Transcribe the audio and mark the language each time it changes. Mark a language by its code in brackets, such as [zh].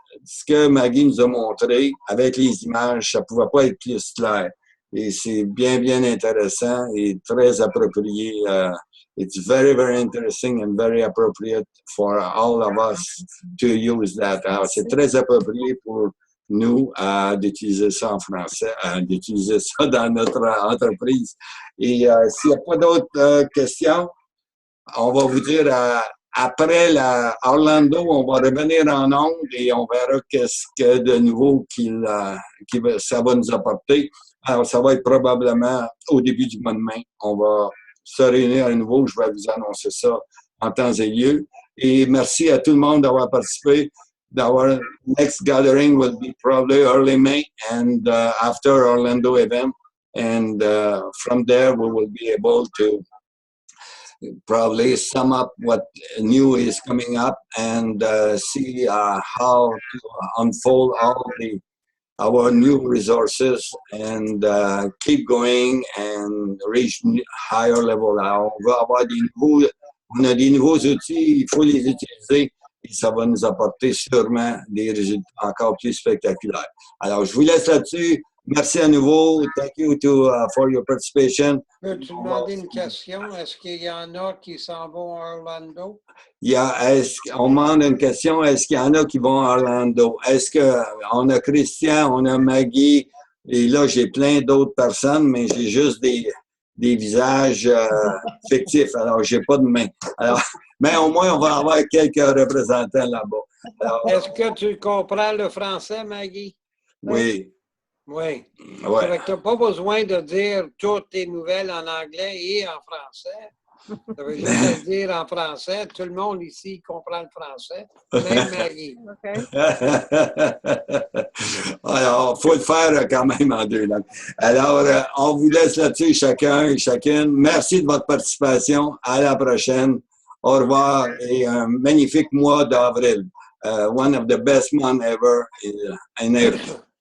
[fr] ce que Maggie nous a montré avec les images, ça ne pouvait pas être plus clair. Et c'est bien, bien intéressant et très approprié. [en] It's very, very interesting and very appropriate for all of us to use that. [fr] Alors, c'est très approprié pour nous d'utiliser ça en français, d'utiliser ça dans notre entreprise. Et s'il n'y a pas d'autres questions, on va vous dire après Orlando, on va revenir en ondes et on verra qu'est-ce que de nouveau ça va nous apporter. Alors, ça va être probablement au début du mois de mai. On va se réunir à nouveau. Je vais vous annoncer ça en temps et lieu. Et merci à tout le monde d'avoir participé. [en] Our next gathering will be probably early May and after Orlando event. And from there, we will be able to probably sum up what new is coming up and see how to unfold our new resources and keep going and reach higher level. [fr] Alors, on va avoir on a des nouveaux outils, il faut les utiliser et ça va nous apporter sûrement des résultats encore plus spectaculaires. Alors, je vous laisse là-dessus. Merci à nouveau. [en] Thank you for your participation. [fr] Peux-tu demander une question? Est-ce qu'il y en a qui s'en vont à Orlando? On demande une question. Est-ce qu'il y en a qui vont à Orlando? Est-ce qu'on a Christian, on a Maggie, et là, j'ai plein d'autres personnes, mais j'ai juste des visages fictifs. Alors, j'ai pas de main. Alors, mais au moins, on va avoir quelques représentants là-bas. Est-ce que tu comprends le français, Maggie? Oui. Oui. Ouais. Tu n'as pas besoin de dire toutes tes nouvelles en anglais et en français. Ça veut juste dire en français. Tout le monde ici comprend le français, même Maggie. Okay. Alors, il faut le faire quand même en deux langues. Alors, on vous laisse là-dessus, chacun et chacune. Merci de votre participation. À la prochaine. Au revoir et un magnifique mois d'avril. [en] One of the best months ever in April.